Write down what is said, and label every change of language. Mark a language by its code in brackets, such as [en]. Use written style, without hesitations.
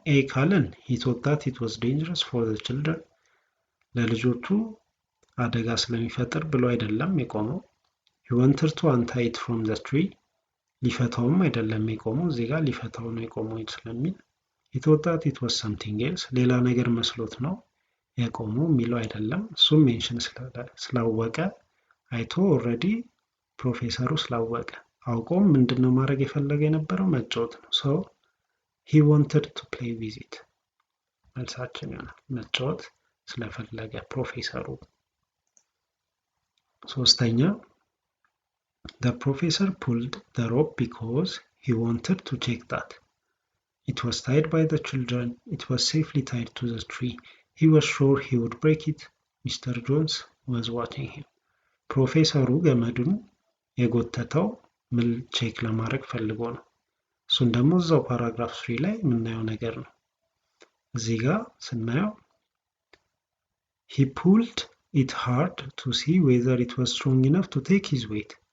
[am] ኤ ካልን [en] he thought that it was dangerous for the children [am] ለልጆቹ አደጋ ስለሚፈጥር ብሎ አይደለም የቆመው። [en] he wanted to untie it from the tree [am] ሊፈታውም አይደለም የቆመው። እዚህ ጋር ሊፈታው ነው የቆመው ስለሚል [en] he thought that it was something else [am] ሌላ ነገር መስሎት ነው የቆመው የሚለው አይደለም። እሱም ሜንሽን ስላወቀ አይቶ ኦልሬዲ ፕሮፌሰሩ ስላወቀ አውቆም ምንድነው ማድረግ የፈለገ የነበረው? መጫወት ነው። [en] so he wanted to play with it [am] መልሳችን ይሆናል። መጫወት ስለፈለገ ፕሮፌሰሩ። ሶስተኛ [en] the professor pulled the rope because he wanted to check that it was tied by the children. It was safely tied to the tree. He was sure he would break it Mr. Jones was watching him. [am] ፕሮፌሰሩ ገመዱን የጎተተው ምን ቼክ ለማድረግ ፈልጎ ነው። እሱን ደግሞ እዛው ፓራግራፍ 3 ላይ የምናየው ነገር ነው። እዚህ ጋር ስናየው [en] he pulled it hard to see whether it was strong enough to take his weight.